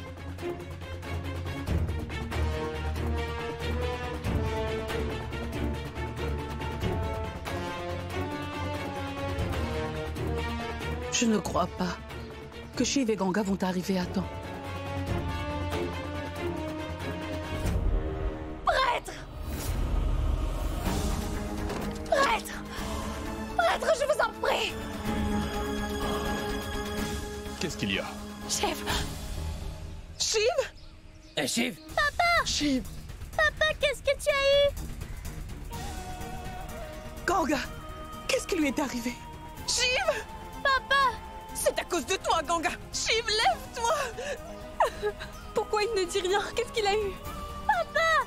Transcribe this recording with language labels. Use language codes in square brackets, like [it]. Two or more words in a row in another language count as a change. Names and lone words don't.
[fr] Je ne crois pas que Shiv et Ganga vont arriver à temps. Prêtre! Prêtre! Prêtre, je vous en prie! Qu'est-ce qu'il y a? Shiv! Shiv? Shiv? Papa! Shiv! Papa, qu'est-ce que tu as eu? Ganga, qu'est-ce qui lui est arrivé? Shiv! Papa! C'est à cause de toi, Ganga! Shiv, lève-toi! Pourquoi il ne dit rien? Qu'est-ce qu'il a eu? Papa!